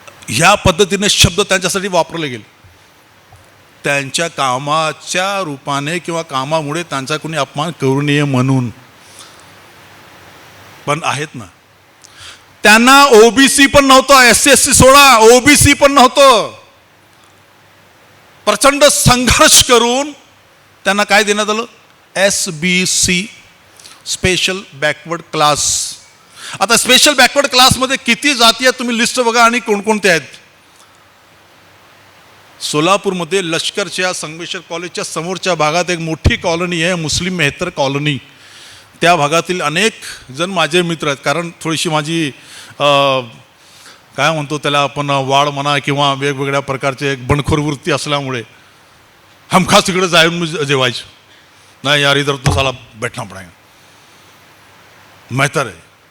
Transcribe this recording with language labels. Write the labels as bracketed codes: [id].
[mr] ह्या पद्धतीने शब्द त्यांच्यासाठी वापरले गेले। त्यांच्या कामाच्या रूपाने किंवा कामामुळे त्यांचा कोणी अपमान करू नये म्हणून। पण आहेत ना, त्यांना ओबीसी पण नव्हतं, एससी सोडा, ओबीसी पण नव्हतं। प्रचंड संघर्ष करून त्यांना काय देण्यात आलं? SBC, special backward class. आता स्पेशल बॅकवर्ड क्लासमध्ये किती जाती आहेत तुम्ही लिस्ट बघा आणि कोणकोणते आहेत। सोलापूरमध्ये लष्करच्या संगमेश्वर कॉलेजच्या समोरच्या भागात एक मोठी कॉलनी आहे, मुस्लिम मेहतर कॉलनी। त्या भागातील अनेक जण माझे मित्र आहेत, कारण थोडीशी माझी काय म्हणतो त्याला आपण, वाढ म्हणा किंवा वेगवेगळ्या प्रकारचे एक बंडखोर वृत्ती असल्यामुळे हमखास तिकडे जाऊन जेवायचं नाही, [hi] यार इधर तो साला बैठना पड़ेगा, [mr] मेहतर आहे।